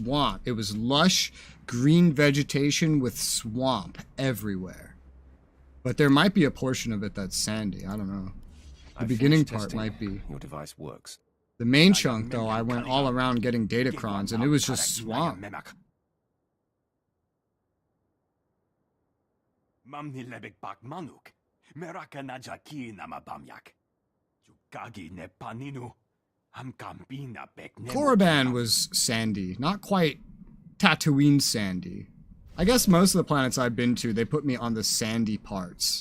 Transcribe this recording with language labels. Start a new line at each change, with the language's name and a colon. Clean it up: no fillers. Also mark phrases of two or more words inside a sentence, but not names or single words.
English: It was lush green vegetation with swamp everywhere. But there might be a portion of it that's sandy. I don't know. The beginning part might be. Your device works. The main chunk, though, I went all around getting datacrons, and it was just swamp. Mamni lebek bak manuk. Meraka najaki namabamyak. Yukagi ne paninu. Hamkambina bek ne. Korriban was sandy. Not quite Tatooine sandy. I guess most of the planets I've been to, they put me on the sandy parts.